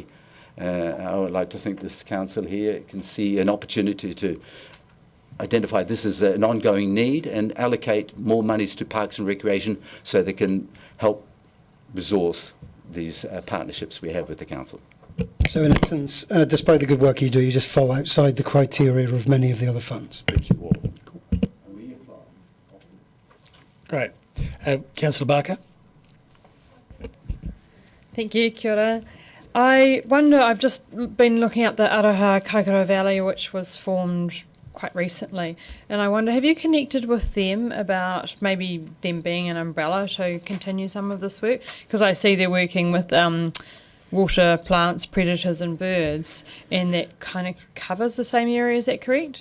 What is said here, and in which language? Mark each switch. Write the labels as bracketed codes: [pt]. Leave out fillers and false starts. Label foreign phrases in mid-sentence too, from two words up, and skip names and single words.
[en] I would like to think this council here can see an opportunity to identify this as an ongoing need and allocate more monies to Parks and Recreation so they can help resource these partnerships we have with the council. So in essence, despite the good work you do, you just fall outside the criteria of many of the other funds. Great. Councillor Barker. Thank you, [mi] kia ora. [en] I wonder, I've just been looking at the Aroha Kaikoura Valley, which was formed quite recently, and I wonder, have you connected with them about maybe them being an umbrella to continue some of this work? Because I see they're working with water, plants, predators and birds, and that kind of covers the same area, is that correct?